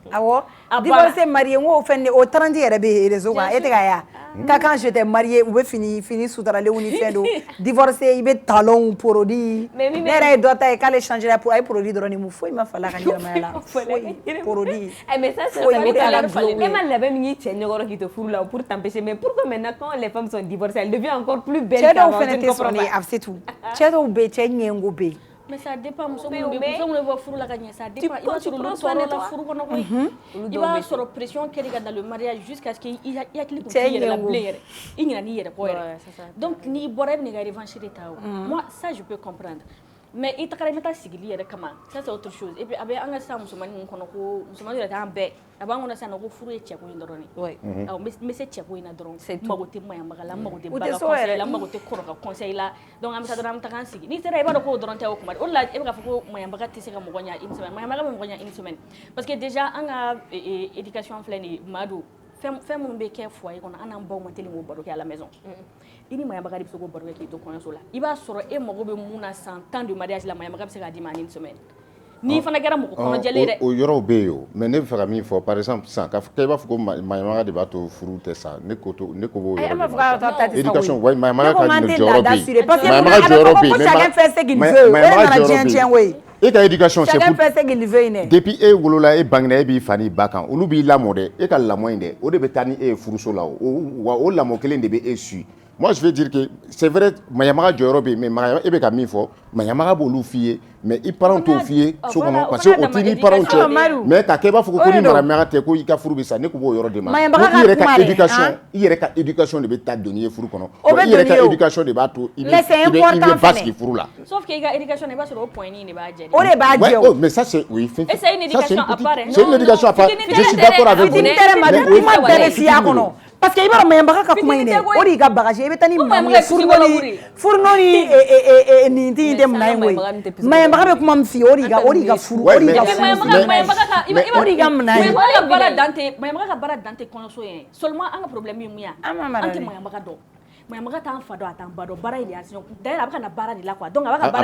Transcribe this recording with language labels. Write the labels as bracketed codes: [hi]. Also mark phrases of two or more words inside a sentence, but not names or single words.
[bm] Awɔ divorce marié n ko fɛn de o 30 yɛrɛ bɛ réseau kan e tɛ ka ya ka [fr] quand j'étais mariée [bm] u bɛ fini sutaralenw ni fɛn do divorce i bɛ talons produit ne yɛrɛ ye dɔ ta ye k'ale changer pour ay produit dɔrɔn ni mu foyi ma fala ka ɲɛnamaya la produit. [fr] Mais ça c'est ma [bm] labɛn min y'i cɛ ɲɛkɔrɔ k'i to furu la [fr] pour t'empêcher mais pourquoi maintenant quand les femmes sont divorcées elles deviennent encore plus belles qu'avant. [bm] Cɛ dɔw fɛnɛ tɛ sɔn ye a [fr] c'est tout [bm] cɛ dɔw bɛ cɛ ɲɛngo bɛ [fr] mais ça dépend [bm] muso minnu bɛ furu la ka ɲɛ [fr] ça dépend [bm] i b'a sɔrɔ olu tɔɔrɔ la furu kɔnɔ koyi i b'a sɔrɔ pression kɛra ka [fr] dans le mariage jusqu'à ce que [bm] i hakili kun t'i yɛrɛ la bilen yɛrɛ i ɲinɛ n'i yɛrɛ kɔ yɛrɛ donc n'i bɔra i bɛ n'i ka revanche de ta o [fr] moi ça je peux comprendre mais [bm] i tagara i bɛ taa sigili yɛrɛ kama [fr] ça c'est autre chose et puis [bm] a bɛ an ka sisan musomanin ninnu kɔnɔ ko musomanin yɛrɛ t'an bɛɛ a b'an kɔnɔ sisan nɔ ko furu ye cɛko in dɔrɔn de awɔ n bɛ se cɛko in na dɔrɔn n mago tɛ maɲabaga la n mago tɛ ba ka conseil la n mago tɛ kɔrɔ ka conseil la donc an bɛ taa dɔrɔn an bɛ taga an sigi n'i sera i b'a dɔn k'o dɔrɔn tɛ o kuma o de la e bɛ k'a fɔ ko maɲabaga tɛ se ka mɔgɔ ɲɛ [fr] une semaine [bm] maɲabaga bɛ mɔgɔ ɲɛ [fr] une semaine parce que déjà [bm] an ka éducation filɛ nin ye Madu fɛn minnu bɛ kɛ foyer kɔnɔ an n'an baw ma teli k'o baro kɛ [fr] à la maison [bm] i ni maɲabaga de bɛ se k'o baro kɛ k'i to kɔɲɔso la i b'a sɔrɔ e mago bɛ mun na san 10 [fr] de mariage [bm] la maɲabaga bɛ se k'a d'i ma [fr] en une semaine [bm] n'i fana kɛra mɔgɔ kɔnɔjɛlen dɛ o yɔrɔw bɛ yen o mais ne bɛ fɛ ka min fɔ [fr] par exemple [bm] sisan k'a fɔ k'e b'a fɔ ko maɲabaga de b'a to furu tɛ sa ne ko b'o yɔrɔ de ma éducation wa maɲabaga ka jɔyɔrɔ bɛ yen maɲabaga jɔyɔrɔ bɛ yen maɲabaga jɔyɔrɔ bɛ yen e ka éducation [fr] c'est pour depuis [bm] e wolola e bangena e b'i fa n'i ba kan olu b'i lamɔ dɛ e ka lamɔ in dɛ o de bɛ taa ni e ye furuso la wa o lamɔ kelen de bɛ e [fr] suit moi je veux dire que c'est vrai [bm] maɲabaga jɔyɔrɔ bɛ yen mais maɲabaga e bɛ ka min fɔ maɲabaga b'olu f'i ye mais i parents t'o f'i ye so kɔnɔ [fr] parce que [bm] o t'i ni parents cɛ mais k'a kɛ i b'a fɔ ko ni maɲabaga tɛ ko i ka furu bɛ sa ne ko b'o yɔrɔ de ma ko i yɛrɛ ka éducation de bɛ taa don n'i ye furu kɔnɔ i yɛrɛ ka éducation de b'a to i bɛ ba sigi furu la [fr] sauf que [bm] i ka éducation i b'a sɔrɔ o point de b'a jɛ o de b'a jɛ [fr] o mais ça c'est oui c'est une éducation à part c'est une éducation à part je suis d'accord avec vous [bm] kuma bɛɛ bɛ f'i y'a kɔnɔ [fr] parce que [bm] i b'a dɔn maɲabaga ka kuma in dɛ o de y'i ka bagage i bɛ taa ni maamu ye furu ni nin tɛ tɛ mina ye koyi maɲabaga bɛ kuma min f'i ye o de y'i ka furu o de y'i ka furu o de y'i ka mina ye maɲabaga ka baara dan tɛ kɔɲɔso ye seulement an ka problème ye mun ye an tɛ maɲabaga dɔn maɲabaga t'an fa dɔn a t'an ba dɔn baara in de y'a siɲɛ d'ailleurs a bɛ ka na baara de la quoi donc a bɛ ka